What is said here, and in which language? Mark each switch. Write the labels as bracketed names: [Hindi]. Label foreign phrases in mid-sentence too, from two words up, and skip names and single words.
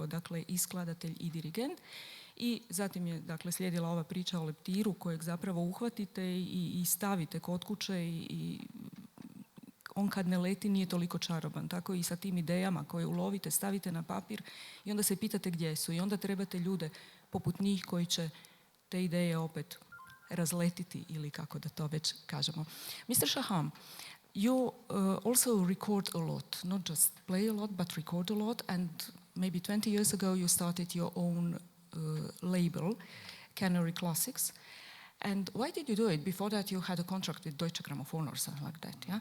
[Croatian] Dakle, i skladatelj i dirigent. I zatim je slijedila ova priča o leptiru kojeg zapravo uhvatite i stavite kod kuće i on kad ne leti nije toliko čaroban. Tako i sa tim idejama koje ulovite, stavite na papir i onda se pitate gdje su. I onda trebate ljude poput njih koji će te ideje opet razletiti, ili kako da to već kažemo. [English] Mr. Shaham, you also record a lot, not just play a lot, but record a lot, and maybe 20 years ago you started your own label, Canary Classics. And why did you do it? Before that you had a contract with Deutsche Grammophon or something like that, yeah?